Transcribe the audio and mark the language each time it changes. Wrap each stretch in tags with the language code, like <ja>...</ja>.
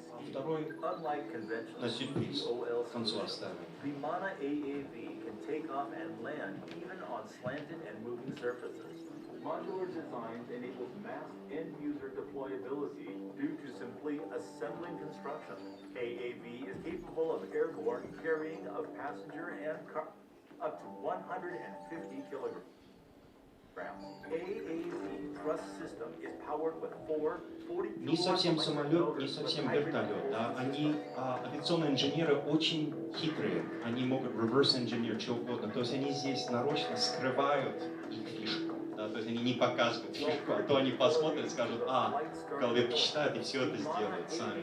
<ru>Второй на сюрприз к концу оставим.</ru> <en>Vimana AAV can take off and land even on slanted and moving surfaces. Modular design enables mass end-user deployability due to simply assembling construction. AAV is capable of airborne carrying of passenger and car up to 150 kilograms. AAV thrust system is powered with 4 42</en> <ru>Не совсем самолет, не совсем вертолет. Да? Они, авиационные инженеры, очень хитрые. Они могут reverse engineer, что угодно. То есть они здесь нарочно скрывают их фишку. Да? То есть они не показывают фишку, а то они посмотрят и скажут, в голове почитают и все это сделают сами.</ru>